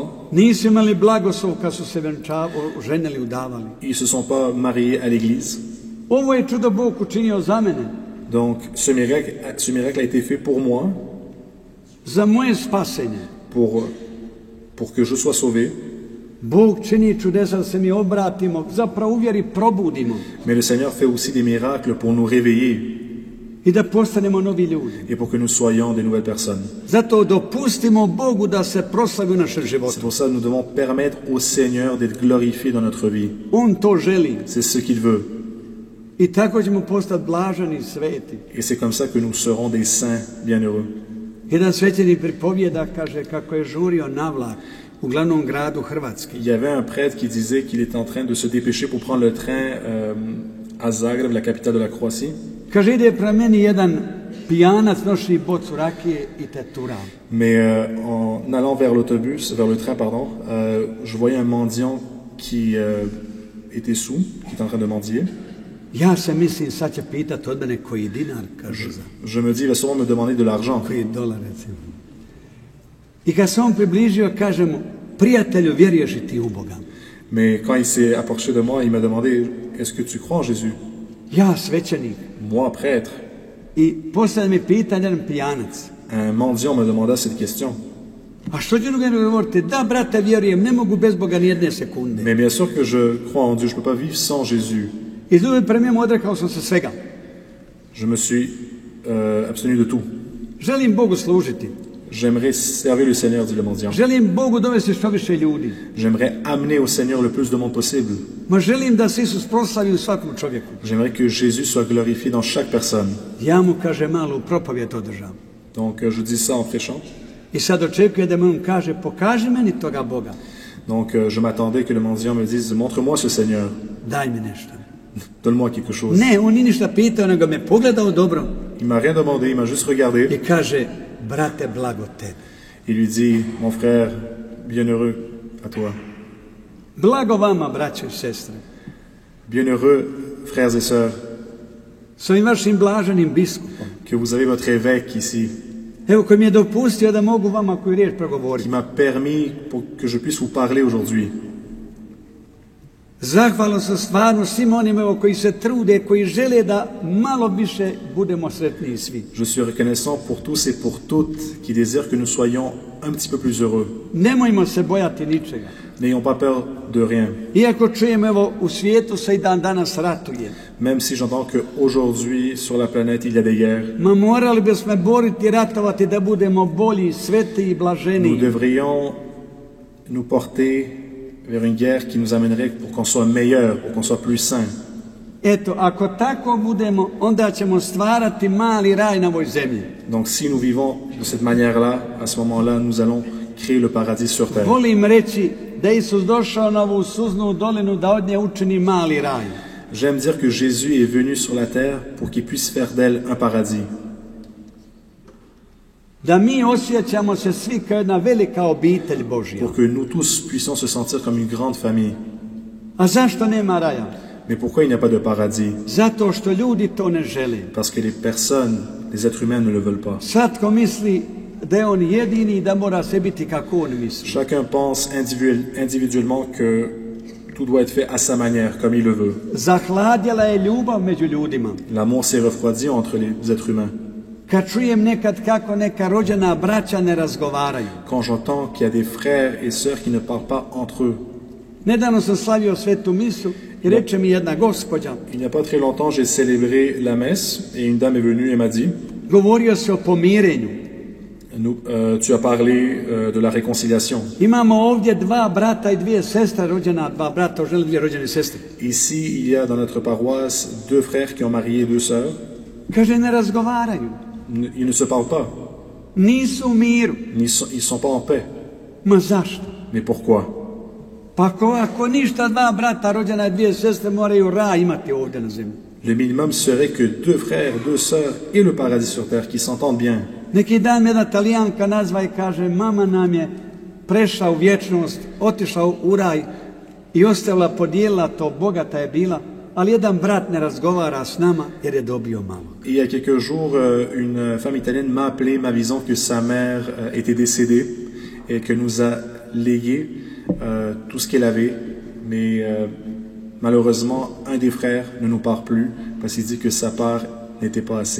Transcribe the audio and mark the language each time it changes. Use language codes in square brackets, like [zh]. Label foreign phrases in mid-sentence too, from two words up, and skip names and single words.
[hr] Nisu imali blagoslov kad su se ženili, udavali. [fr] ils se sont pas mariés à l'église. [hr] Ovo je čudo Bog učinio za mene. [fr] Donc ce miracle a été fait pour moi, [hr] Za moje spasenje. [fr] pour que je sois sauvé. [hr] Bog čini čudesa da se mi obratimo, zapravo u vjeri probudimo [fr] Mais le Seigneur fait aussi des miracles pour nous réveiller [hr] i da postanemo novi ljudi. [fr] et pour que nous soyons des nouvelles personnes. [hr] Zato dopustimo Bogu da se proslavi u našem [fr] C'est [hr] životu. [fr] pour ça que nous devons permettre au Seigneur d'être glorifié dans notre vie. [hr] On to želi. [fr] C'est ce qu'il veut. [hr] I tako ćemo postati blažani i sveti. [fr] Et c'est comme ça que nous serons des saints bienheureux. [hr] Jedan svećenik pripovijeda, kaže, kako je žurio na vlak u glavnom gradu Hrvatske. [fr] Il y avait un prêtre qui disait qu'il était en train de se dépêcher pour prendre le train à Zagreb, la capitale de la Croatie. [hr] Kaže, ide prema meni jedan pijanac, nosi bocu rakije i tetura. [fr] Mais en allant vers le train, je voyais un mendiant qui était sous, qui était en train de mendier. [hr] Ja se mislim, sad će pitati od mene koji dinar, kaže za. [fr] Je me dis, il va sûrement me demander de l'argent. [hr] Koji dolar, recimo. I kad se on približio, kaže mu, prijatelju, vjeruješ li ti u Boga? [fr] Mais quand il s'est approché de moi, il m'a demandé, est-ce que tu crois en Jésus? [hr] Ja, svećenik. [fr] Moi, prêtre. [hr] I poslije mi pitanje jedan pijanac. [fr] Un mendiant me demanda cette question. [hr] A što ću njega govoriti? Da, brate, vjerujem, ne mogu bez Boga ni jedne sekunde. [fr] Mais bien sûr que je crois en Dieu, je ne peux pas vivre sans Jésus. [hr] I zove prema njemu, odrekao sam se svega. [fr] Je me suis abstenu de tout. [hr] Želim Bogu služiti. [fr] J'aimerais servir le Seigneur, dit le mendiant. [hr] Želim Bogu dovesti što više ljudi. [fr] J'aimerais amener au Seigneur le plus de monde possible. [hr] Ma želim da se Isus proslavi u svakom čovjeku. [fr] J'aimerais que Jésus soit glorifié dans chaque personne. [hr] Ja mu, kaže, malu propovijed održam. [fr] Donc je dis ça en prêchant. [hr] I sad očekuje da mu on kaže, pokaži meni toga Boga. [fr] Donc je m'attendais que le mendiant me dise, montre-moi ce Seigneur. [hr] Daj mi nešto. [fr] Donne-moi quelque chose. [hr] Ne, on nije ništa pitao, nego me pogledao dobro. [fr] Il m'a rien demandé, il m'a juste regardé. [hr] I kaže, brate, blago tebi. [fr] Il lui dit, mon frère, bienheureux à toi. [hr] Blago vama, braćo i sestre. [fr] Bienheureux, frères et sœurs. [hr] s ovim vašim blaženim biskupom, [fr] que vous avez votre évêque ici, [hr] evo koji mi je dopustio da mogu vama koju riječ [fr] qui [hr] progovoriti. [fr] m'a permis pour que je puisse vous parler aujourd'hui. [hr] Zahvalan sam stvarno svim onim evo koji se trude, koji žele da malo više budemo sretniji svi. [fr] Je suis reconnaissant pour tous et pour toutes qui désirent que nous soyons un petit peu plus heureux. [hr] Nemojmo se bojati ničega. [fr] N'ayons pas peur de rien. [hr] Iako čujem evo u svijetu se i dan danas ratuje. [fr] Même si j'entends qu'aujourd'hui sur la planète il y a des guerres, [hr] Ma morali bismo boriti, ratovati da budemo bolji, sveti i [fr] nous [hr] blaženiji. [fr] devrions nous porter vers une guerre qui nous amènerait pour qu'on soit meilleur, pour qu'on soit plus sain. [hr] Eto, ako tako budemo, onda ćemo stvarati mali raj na ovoj zemlji. [fr] Donc si nous vivons de cette manière-là, à ce moment-là, nous allons créer le paradis sur terre. [hr] Volim reći da je Isus došao na ovu suznu dolinu da od nje učini mali raj. [fr] J'aime dire que Jésus est venu sur la terre pour qu'il puisse faire d'elle un paradis. [hr] Da mi osjećamo se svi kao jedna velika obitelj Božja. [fr] Pour que nous tous puissions se sentir comme une grande famille. [hr] A zašto nema raja? [fr] Mais pourquoi il n'y a pas de paradis? [hr] Zato što ljudi to ne žele. [fr] Parce que les personnes, les êtres humains ne le veulent pas. [hr] Svatko misli da je on jedini i da mora sve biti kako on misli. [fr] Chacun pense individuellement que tout doit être fait à sa manière, comme il le veut. [hr] Zahladjela je ljubav među ljudima. [fr] L'amour s'est refroidi entre les êtres humains. [hr] Kad čujem nekad kako neka rođena braća ne razgovaraju. [fr] Quand j'entends qu'il y a des frères et sœurs qui ne parlent pas entre eux. [hr] Nedavno sam slavio svetu misu i reče mi jedna gospođa. [fr] Il n'y a pas très longtemps, j'ai célébré la messe et une dame est venue et m'a dit, [hr] Govorio se o pomirenju. [fr] tu as parlé de la réconciliation. [hr] Imamo ovdje dva brata i dvije sestre rođena, dva brata oženili dvije rođene sestre. [fr] Ici, il y a dans notre paroisse 2 frères qui ont marié 2 sœurs. [hr] Kaže, ne razgovaraju. [fr] Ils ne se parlent pas. [hr] Nisu u miru. [fr] Ils sont pas en paix. [hr] Ma zašto? [fr] Mais pourquoi? [hr] Pa ako ništa, dva brata rođena i dvije sestre moraju raj imati ovdje na zemlji. [fr] Le minimum serait que 2 frères, 2 sœurs aient le paradis sur terre, qui s'entendent bien. [hr] Neki dan jedna Talijanka nazva i kaže, mama nam je prešla u vječnost, otišla u raj i ostavila, podijelila to, bogata je bila, ali jedan brat ne razgovara s nama jer je dobio malo. [fr] Il y a quelques jours, une femme italienne m'a appelé m'avisant que sa mère était décédée et que nous a légué tout ce qu'elle avait, mais malheureusement, un des frères ne nous parle plus parce qu'il dit que sa part n'était pas assez.